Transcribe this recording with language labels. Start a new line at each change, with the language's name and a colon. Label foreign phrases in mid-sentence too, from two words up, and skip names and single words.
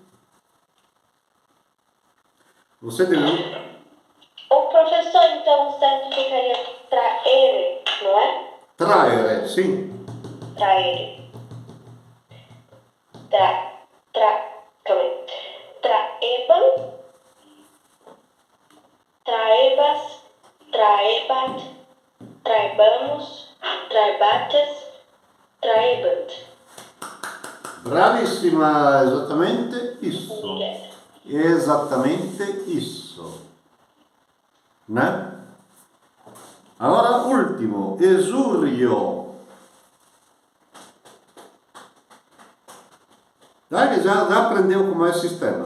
Portuguese: Você deu? O professor, então, certo ficaria traere, não é? Traere, sim. Traere. Calma aí.
Latin: Traebam. Traebas. traebat, traebamos, traebates, traebant.
Italian: Bravissima, esattamente isso.
Portuguese: Obrigada. Esattamente isso. Né? Agora, último, esurio. Dai que já aprendeu como é o sistema.